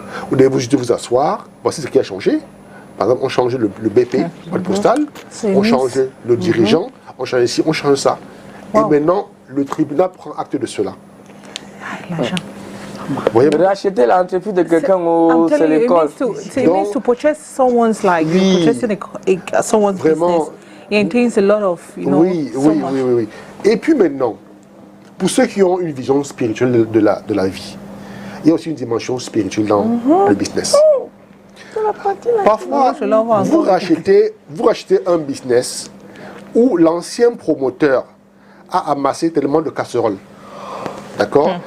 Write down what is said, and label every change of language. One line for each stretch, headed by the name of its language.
French: Vous devez juste vous asseoir, voici ce qui a changé. Par exemple, on change le BP, le postal, on change le dirigeant, on change ici, on change ça. Et maintenant, le tribunal prend acte de cela. Voyez, Racheter l'entreprise de quelqu'un ou c'est l'école.
English: It means to purchase someone's like purchasing someone's business. It entails a lot of,
French: oui. Et puis maintenant, pour ceux qui ont une vision spirituelle de la vie, il y a aussi une dimension spirituelle dans le business. Parfois, vous rachetez un business où l'ancien promoteur a amassé tellement de casseroles. D'accord?